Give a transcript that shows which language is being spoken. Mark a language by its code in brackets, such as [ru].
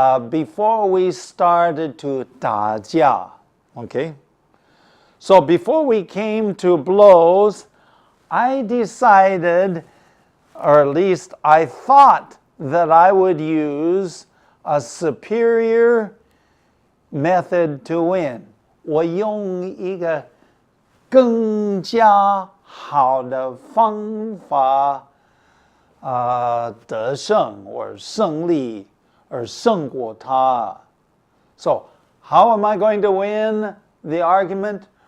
[en] before we started to [zh] 打架, [en] okay? So before we came to blows, I decided, or at least I thought, that I would use a superior method to win. [zh] 我用一个更加好的方法得胜 or 胜利 or 胜过他. [en] So, how am I going to win the argument?